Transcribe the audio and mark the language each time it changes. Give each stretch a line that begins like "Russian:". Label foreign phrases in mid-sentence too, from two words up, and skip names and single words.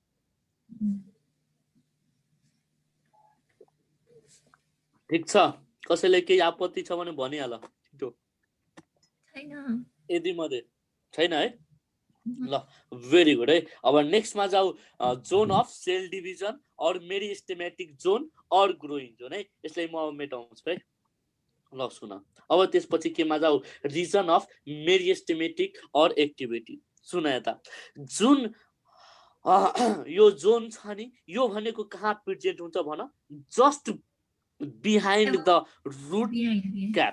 Nepali: ठिक छ, कसैले केही आपत्ति छ भने भनिहाल। छैन। यदि मध्ये छैन है, ल
English: very good
Nepali: है। अब नेक्स्टमा जाऊ,
English: zone of cell division or meristematic zone or growing zone
Nepali: है। यसलाई म मेटाउँछु है। ल सुन, अब त्यसपछि केमा जाऊ?
English: region of meristematic or activity.
Nepali: सुन यता, जुन यो जोन छ नि, यो भनेको कहाँ प्रेजेन्ट हुन्छ भन?
English: just behind the root cap.